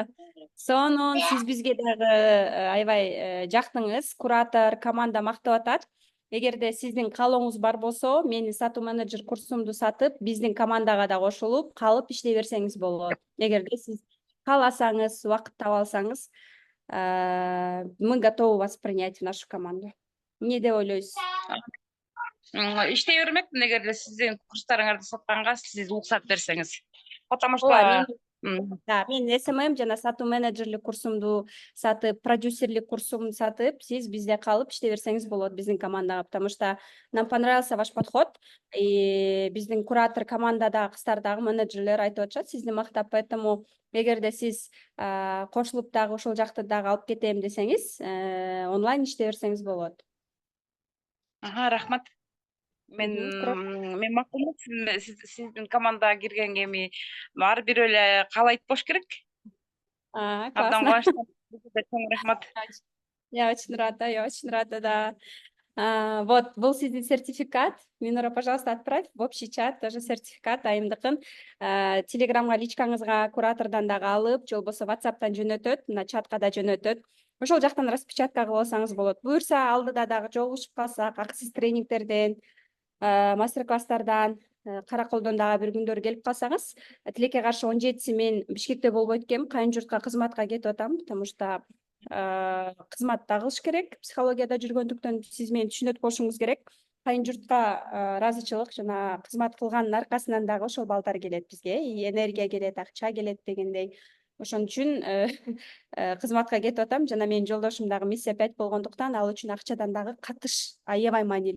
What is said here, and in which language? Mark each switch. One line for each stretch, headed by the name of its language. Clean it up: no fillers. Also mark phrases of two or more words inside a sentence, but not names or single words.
Kyrgyz: Сонун, сиз бизге дагы аябай жактыңыз. Куратор, команда мактап атат. Эгерде сиздин каалооңуз бар болсо, менин сатуу менеджер курсумду сатып, биздин командага да кошулуп, калып иштей берсеңиз болот. Эгерде сиз кааласаңыз, убакыт таба алсаңыз,
Russian: мы готовы вас принять в нашу команду.
Kyrgyz: Эмне деп ойлойсуз? Иштей бермекмин эгерде сиздин курстарыңарды сатканга сиз уруксат берсеңиз.
Russian: Потому
Kyrgyz: Ооба,
Russian: что
Kyrgyz: мен СММ жана сатуу менеджерлик курсумду сатып, продюсерлик курсумду сатып, сиз бизде калып иштей берсеңиз болот биздин командага,
Russian: потому что нам понравился ваш подход.
Kyrgyz: И биздин куратор командадагы кыздар дагы менеджерлер айтып атышат сизди мактап, поэтому эгерде сиз кошулуп дагы ошол жакты дагы алып кетем десеңиз, онлайн иштей берсеңиз болот. рахмат. Мен макулмун сиздин командага киргенге эми баары бир эле каалайт болуш керек. Абдан
Russian: Классно.
Kyrgyz: кубанычтамын. Чоң рахмат.
Russian: Я очень рада, да. Вот, был
Kyrgyz: сиздин сертификат.
Russian: Минура, пожалуйста, отправь в общий чат тоже
Kyrgyz: сертификат айымдыкын. Телеграмга личкаңызга куратордон дагы алып, же болбосо WhatsApp'тан жөнөтөт, мына чатка да жөнөтөт. Ошол жактан распечатка кылып алсаңыз болот. Буюрса, алдыда дагы жолугушуп калсак, акысыз тренингтерден, мастер-класстардан, Караколдон дагы бир күндөр келип калсаңыз, тилекке каршы 17 мен Бишкекте болбойт экенмин, кайын журтка кызматка кетип атам,
Russian: потому что
Kyrgyz: кызматта кылыш керек. Психологияда жүргөндүктөн сиз мени түшүнөт болушуңуз керек. Кайын журтка ыраазычылык жана кызмат кылгандын аркасынан дагы ошол балдар келет бизге, энергия келет, акча келет дегендей. Ошон үчүн кызматка кетип атам жана менин жолдошум дагы миссия 5 болгондуктан ал үчүн акчадан дагы катыш аябай маанилүү.